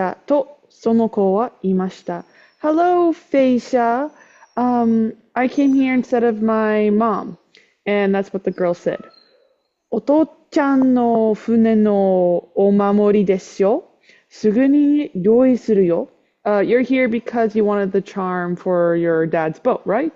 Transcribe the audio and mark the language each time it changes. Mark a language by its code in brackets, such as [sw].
[ja] お母さんの代わりに来ましたとその子は言いました. [en] Hello, Feisha. I came here instead of my mom. And that's what the girl said. [ja] お父ちゃんの船のお守りでしょすぐに用意するよ. [en] You're here because you wanted the charm for your dad's boat, right?